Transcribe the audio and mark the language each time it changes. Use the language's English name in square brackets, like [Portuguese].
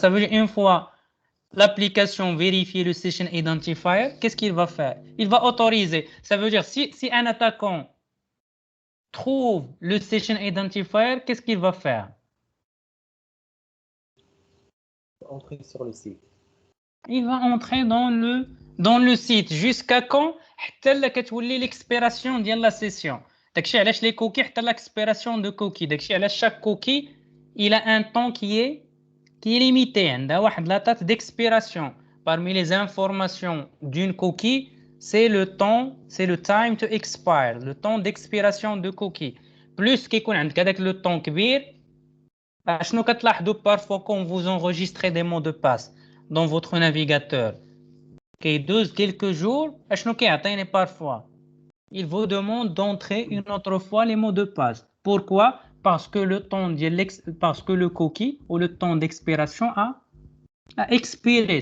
[French] Ça veut dire une fois l'application vérifie le session identifier, qu'est-ce qu'il va faire? Il va autoriser. Ça veut dire si un attaquant trouve le session identifier, qu'est-ce qu'il va faire? Entrer sur le site. Il va entrer dans le site jusqu'à quand? [Arabic] حتى لا كتولي l'expiration ديال la session. داكشي علاش [French] les cookies حتى l'expiration de cookie. داكشي علاش chaque cookie il a un temps qui est limité. [Arabic] عندها واحد [French] la date d'expiration. Parmi les informations d'une cookie, c'est le time to expire, le temps d'expiration de cookie. [Arabic] Plus كيكون عندك هذاك [French] le temps [Arabic] كبير. شنو كتلاحظوا [French] parfois quand vous enregistrez des mots de passe dans votre navigateur? Quelques jours, parfois, il vous demande d'entrer une autre fois les mots de passe. Pourquoi? Parce que le cookie ou le temps d'expiration a expiré.